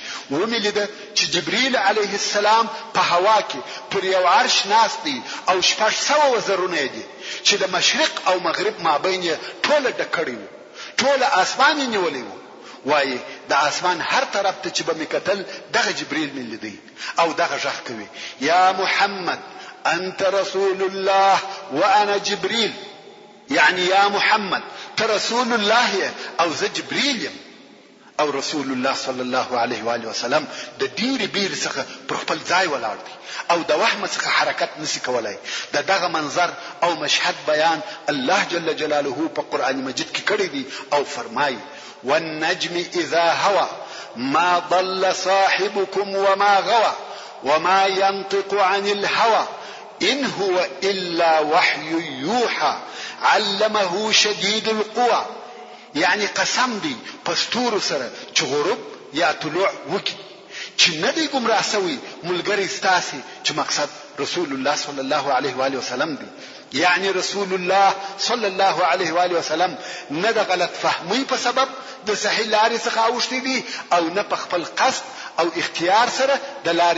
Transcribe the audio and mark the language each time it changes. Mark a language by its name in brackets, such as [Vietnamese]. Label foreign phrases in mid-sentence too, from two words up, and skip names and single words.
[Pashto] ومې لیده چې جبرئیل علیه السلام په هوا کې پر یو عرش ناست دی او 600 وزرونه دي چې د مشرق او مغرب مابین یې ټوله ډک کړي وو. ټوله اسمان یې نیولی وو. وایي د اسمان هر طرف ته چې به مې کتل دغه جبرئیل مې لیدی او دغه غږ کوي [Arabic] یا محمد انت رسول الله وانا جبريل. [Pashto] يعني يا محمد رسول الله او زه جبريل يم. او رسول الله [Arabic] صلى الله عليه واله وسلم [Pashto] د ډیر بیر څخه پر خپل ځای ولاړ دی او د وهم څخه حرکت نشي کولای. دغه منظر او مشهد بیان الله جل جلاله په قران مجید کې کړی دی او فرمایي [Arabic] والنجم اذا هوى ما ضل صاحبكم وما غوى وما ينطق عن الهوى إن هو إلا وحي يوحى علمه شديد القوى. [Pashto] يعني قسم دی پستور سره چې غروب یا طلوع وکي چې نه دی گمراه سوی ملګری ستاسي چې مقصد رسول الله [Arabic] صلی الله علیه و آله وسلم [Pashto] دی. يعني رسول الله [Arabic] صلی الله علیه و آله وسلم [Pashto] نه د غلط فهمي په سبب د صحیح لارې څخه اوښتي دي او نه په خپل قصد او اختیار سره د لارې